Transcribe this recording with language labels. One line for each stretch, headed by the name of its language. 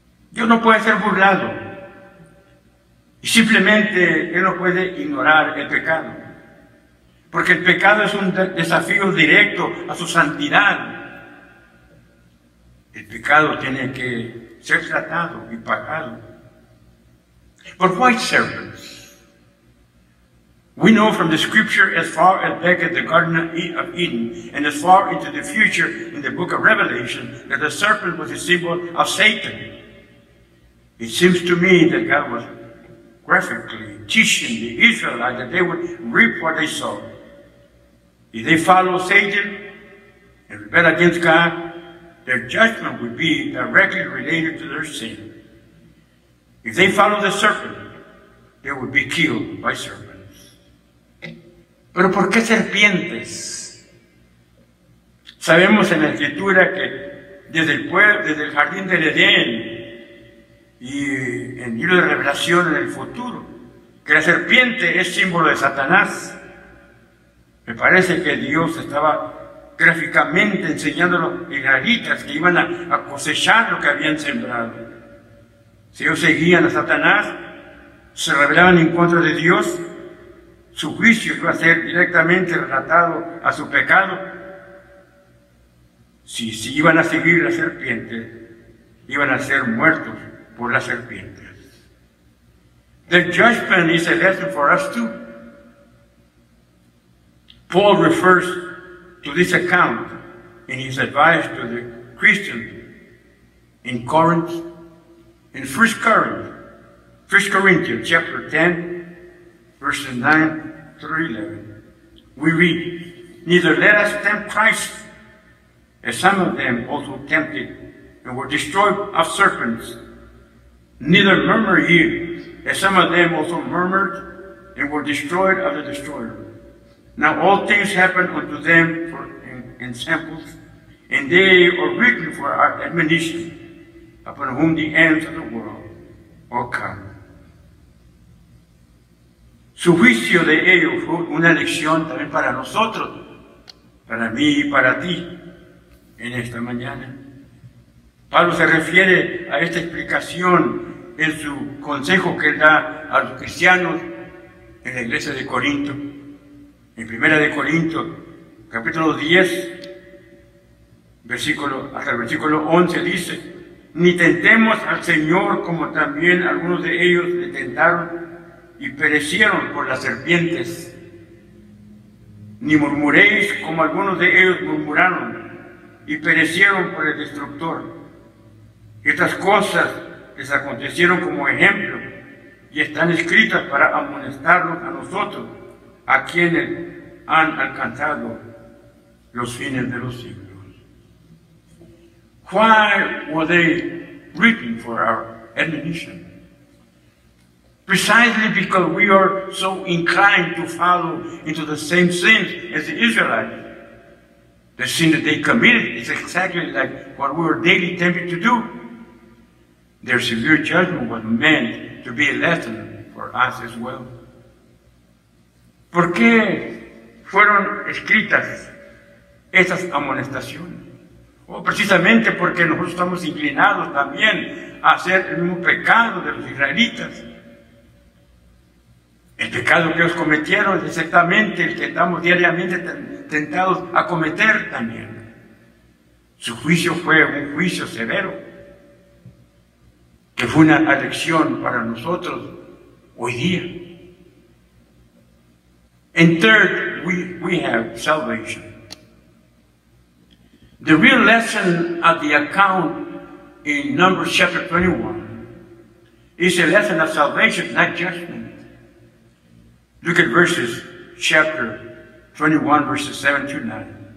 Spanish: Dios no puede ser burlado, y simplemente Él no puede ignorar el pecado, porque el pecado es un desafío directo a su santidad. El pecado tiene que ser tratado y pagado.
English: But white serpents? We know from the scripture as far as back at the Garden of Eden and as far into the future in the book of Revelation that the serpent was a symbol of Satan. It seems to me that God was graphically teaching the Israelites that they would reap what they sow. If they follow Satan and rebel against God, their judgment would be directly related to their sin. If they follow the serpent, they would be killed by serpents.
Spanish: ¿Pero por qué serpientes? Sabemos en la Escritura que desde el jardín del Edén y en el libro de Revelación en el futuro, que la serpiente es símbolo de Satanás. Me parece que Dios estaba gráficamente enseñando a los israelitas que iban a cosechar lo que habían sembrado. Si ellos seguían a Satanás, se rebelaban en contra de Dios, su juicio iba a ser directamente relatado a su pecado. Si iban a seguir la serpiente, iban a ser muertos por las serpientes.
English: The judgment is a lesson for us too. Paul refers to this account in his advice to the Christians in Corinth, in 1 Corinthians chapter 10, verses 9 through 11. We read, neither let us tempt Christ, as some of them also tempted and were destroyed of serpents. Neither murmur ye, as some of them also murmured and were destroyed of the destroyer. Now all things happen unto them in samples, and they are written for our admonition, upon whom the ends of the world are come.
Spanish: Su juicio de ellos fue una lección también para nosotros, para mí y para ti, en esta mañana. Pablo se refiere a esta explicación en su consejo que él da a los cristianos en la iglesia de Corinto. En 1 de Corintios, capítulo 10, hasta el versículo 11 dice, ni tentemos al Señor como también algunos de ellos le tentaron y perecieron por las serpientes. Ni murmuréis como algunos de ellos murmuraron y perecieron por el destructor. Estas cosas les acontecieron como ejemplo y están escritas para amonestarnos a nosotros, a quienes han alcanzado los fines de los siglos.
English: Why were they written for our admonition? Precisely because we are so inclined to follow into the same sins as the Israelites. The sin that they committed is exactly like what we were daily tempted to do. Their severe judgment was meant to be a lesson for us as well.
Spanish: ¿Por qué fueron escritas esas amonestaciones? Precisamente porque nosotros estamos inclinados también a hacer el mismo pecado de los israelitas. El pecado que ellos cometieron es exactamente el que estamos diariamente tentados a cometer también. Su juicio fue un juicio severo, que fue una lección para nosotros hoy día.
English: And third, we have salvation. The real lesson of the account in Numbers chapter 21 is a lesson of salvation, not judgment. Look at verses, chapter 21, verses 7 to 9.